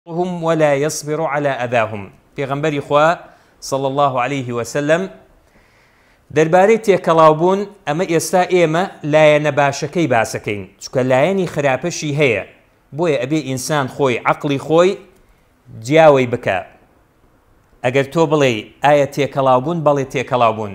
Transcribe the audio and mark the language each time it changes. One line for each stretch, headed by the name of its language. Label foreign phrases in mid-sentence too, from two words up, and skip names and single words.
Arabic: هم ولا يصبر على أذاهم.
Central Kurdish: پێغەمبەری خوا
Arabic: صلى الله عليه وسلم
Central Kurdish: دەربارەی تێکەڵاوبوون ئەمە ئێستا ئێمە لایەنە باشەکەی باسەکەین، چونکە لایەنی خراپەشی هەیە، بۆیە ئەبێ ئینسان خۆی عەقڵی خۆی جیاوەی بکە. ئەگەر تۆ بڵێ ئایا تێکەڵاوبوون، بەڵێ تێکەڵاوبوون.